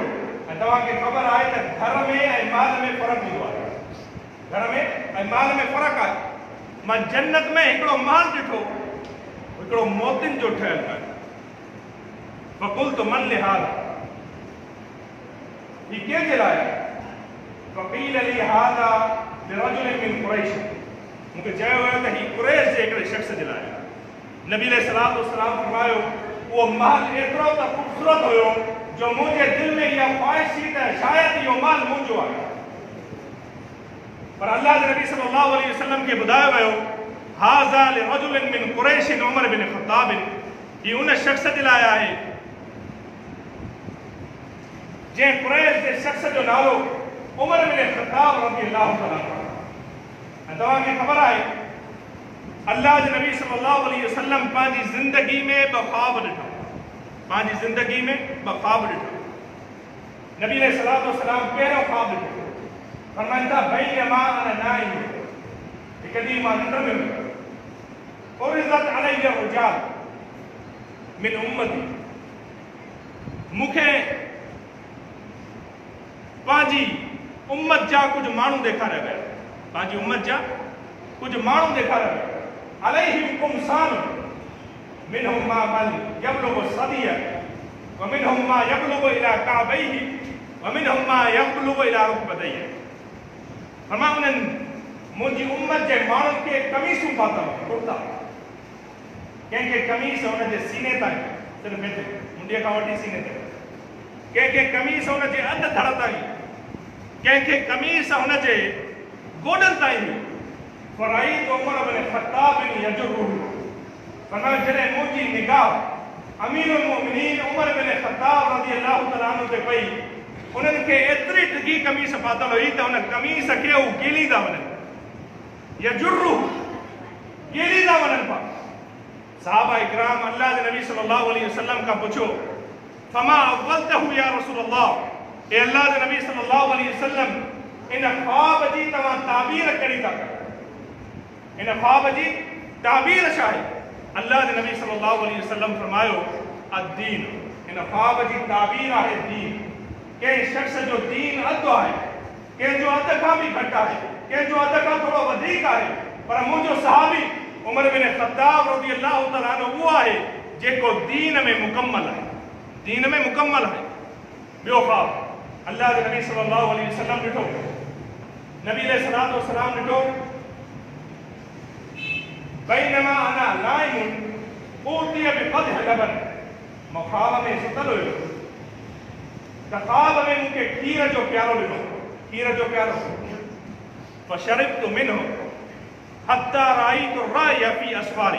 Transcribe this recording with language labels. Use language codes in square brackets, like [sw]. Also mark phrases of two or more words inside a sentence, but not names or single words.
[sd] ऐं तव्हांखे ख़बर आहे त घर में ऐं माल में फ़र्क़ु हूंदो आहे। घर में ऐं माल में फ़र्क़ु आहे। मां जन्नत में हिकिड़ो माल ॾिठो हिकिड़ो मोतियुनि जो ठहियलु आहे। [ar] فقلت من لهذا [sd] हीउ कंहिंजे लाइ आहे। [ar] فقيل لي هذا لرجل من قريش. [sd] मूंखे चयो वियो त हीउ क़ुरैश जे हिकिड़े शख़्स जे लाइ आहे। नबी [ar] عليه الصلاة والسلام [sd] फरमायो वो महल एतिरो त ख़ूबसूरत हुयो जो [ur] مجھے دل میں یہ خواہش تھی [sd] त शायद यो महल मुंहिंजो आहे। पर अल्लाह के नबी [ar] صلى الله عليه وسلم [sd] के बुधायो वियो [ar] هذا لرجل من قريش [sd] उमर बिन ख़त्ताब, ये उन शख्स जे लाइ आहे जे कुरैश जे शख्स जो नालो उमर बिन ख़त्ताब [ar] رضي الله تعالى عنه. [sd] तव्हांखे ख़बर आहे अल्लाह के नबी [ar] صلى الله عليه وسلم [sd] पंहिंजी ज़िंदगी में ब ख्वाब ॾिठा, पंहिंजी ज़िंदगी में ब ख्वाब ॾिठा। नबी [ar] عليه الصلاة والسلام [sd] पहिरियों ख्वाब ॾिठो, फरमाइनि था [ar] بينما أنا نائم, [sd] हिकु ॾींहुं मां निंड में हुयुमि, [ar] عرضت علي رجال من أمتي, [sd] मूंखे पंहिंजी उम्मत जा कुछ माण्हू ॾेखारिया विया, पंहिंजी उम्मत जा कुछ माण्हू ॾेखारिया विया। [ar] عليهم قمصان منهم ما بل يبلغ الثدي ومنهم ما يبلغ إلى كعبيه ومنهم ما يبلغ إلى ركبتيه. [sd] फरमा उन्हनि मुंहिंजी उम्मत जे माण्हुनि खे कमीसूं पातल कुर्ता, कंहिंखे कमीस हुनजे सीने ताईं सिर्फ़ु हिते मुंडीअ खां वठी सीने ताईं, कंहिंखे कमीस हुनजे अधु धड़ ताईं, कंहिंखे कमीस हुनजे गोॾनि ताईं। [ar] فرأيت عمر بن الخطاب يجره, [sd] फरमायो जॾहिं मुंहिंजी निगाह अमीरुल मोमिनीन उमर बिन ख़त्ताब [ar] رضي الله تعالى عنه [sd] ते पई, उन्हनि खे एतिरी ढिघी कमीस पातल हुई त उन कमीस खे हू कीलींदा वञनि, यजुरुहु कीलींदा वञनि पिया। सहाबा इकराम अल्लाह के नबी [ar] صلى الله عليه وسلم [sd] खां पुछो [ar] فما أولته يا رسول الله, [sd] ए अल्लाह के नबी [ar] صلى الله عليه وسلم [sd] इन ख्वाब जी तव्हां ताबीर कहिड़ी था कयो, इन ख्वाब जी ताबीर छा आहे? अल्लाह के नबी [ar] صلى الله عليه وسلم [sd] फरमायो अद्दीन, इन ख्वाब जी ताबीर आहे दीन। कंहिं शख्स जो दीन अधु आहे, कंहिंजो अधु खां बि घटि आहे, कंहिंजो अधु खां थोरो वधीक आहे, पर मुंहिंजो सहाबी उमर बिन ख़त्ताब [ar] رضي الله تعالى عنه [sd] उहो आहे जेको दीन में मुकम्मल आहे, दीन में मुकम्मल आहे। ॿियो ख्वाब अल्लाह के नबी [ar] صلى الله عليه وسلم [sd] ॾिठो, नबी [ar] عليه الصلاة والسلام [sd] ॾिठो [ar] بينما أنا نائم أتيت بقدح لبن, [sd] मां ख्वाब में सुतल हुयो त ख्वाब में मूंखे खीर जो प्यालो ॾिनो, खीर जो प्यालो, [ar] فشربت منه حتى رأيت الري في أظفاري.